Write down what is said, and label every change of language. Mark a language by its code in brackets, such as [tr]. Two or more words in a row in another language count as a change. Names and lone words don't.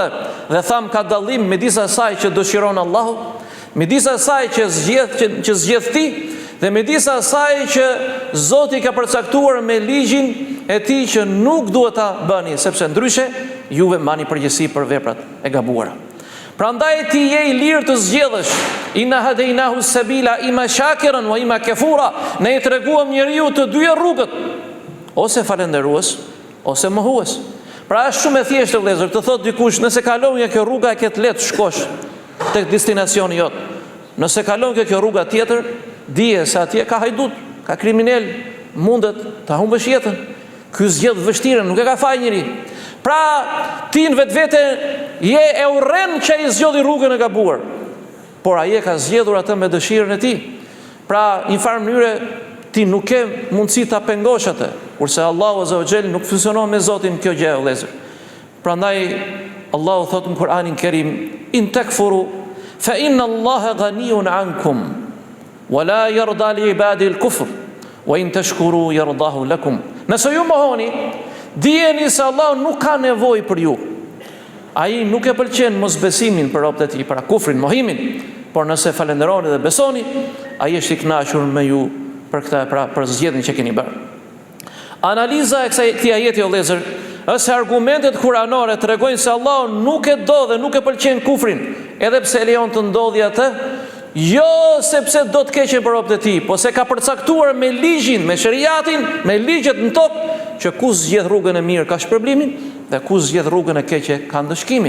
[sq] Dhe tham ka dallim midis asaj që dëshiron Allahu, midis asaj që zgjedh ti, dhe midis asaj që Zoti ka përcaktuar me ligjin e tij që nuk duhet ta bëni, sepse ndryshe juve mbani përgjegjësi për veprat e gabuara. Prandaj ti je i lirë të zgjedhësh. [ar] إنا هديناه السبيل إما شاكرا وإما كفورا. [sq] Ne i treguam njeriu të dyja rrugët, ose falendërues ose mohues. Pra është shumë e thjeshtë vëllezër, të thotë dikush, nëse kalon nga kjo rruga e ke të lehtë shkosh tek destinacioni jot. Nëse kalon kjo rruga tjetër, dije se atje ka hajdut, ka kriminal, mundet ta humbësh jetën. Ky zgjedh vështirën, nuk e ka faj njëri. Pra ti në vetvete je e urren që i zgjodhi rrugën e gabuar, por ai e ka zgjedhur atë me dëshirën e tij. Pra në një farë mënyre ti nuk ke mundësi ta pengosh atë, kurse Allahu [ar] عز وجل [sq] nuk funksionon me Zotin kjo gjë vëllezër. Prandaj Allahu thotë në Kur'anin Kerim, [ar] إن تكفروا فإن الله غني عنكم ولا يرضى لعباده الكفر وإن تشكروا يرضه لكم. [sq] Nëse ju mohoni, dijeni se Allah nuk ka nevojë për ju. Ai nuk e pëlqen mosbesimin për robët e tij, pra kufrin, mohimin, por nëse falenderoni dhe besoni, ai është i kënaqur me ju për këtë, pra për zgjedhjen që keni bërë. Analiza e këtij ajeti o vëllezër, është se argumentet kuranore tregojnë se Allah nuk e do dhe nuk e pëlqen kufrin, edhe pse lejon të ndodhi atë, jo sepse do të keqen për robët e tij, po se ka përcaktuar me ligjin, me shariatin, me ligjet në tokë, që ku zgjedh rrugën e mirë ka shpërblimin dhe ku zgjedh rrugën e keqe ka ndëshkimin.